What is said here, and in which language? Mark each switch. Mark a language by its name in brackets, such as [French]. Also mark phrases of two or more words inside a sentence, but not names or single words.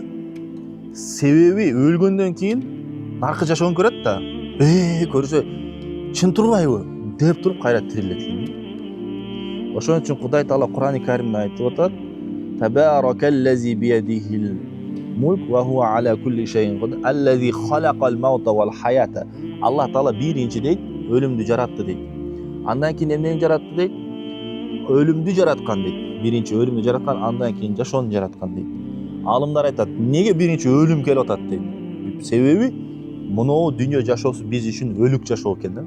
[Kyrgyz] Себеби өлгөндөн кийин наркы жашоон көрөт да. Көрсө чын турбайбы деп туруп кайра тирилет экен. Ошон үчүн Кудай Таала Кур'ан-ы Каримде айтып атат: [Arabic] "تبارك الذي بيده الملك وهو على كل شيء قدير، الذي خلق الموت والحياة." [Kyrgyz] Аллах Таала биринчи дейт, өлүмдү жаратты дейт. Андан кийин эмнени жаратты дейт? Өлүмдү жараткан дейт. Биринчи өлүмдү жараткан, андан кийин жашоону жараткан дейт. Алымдар айтат, неге биринчи өлүм келип атат дейт. Себеби мынау дүйнө жашоосу биз үчүн өлүк жашоо экен да.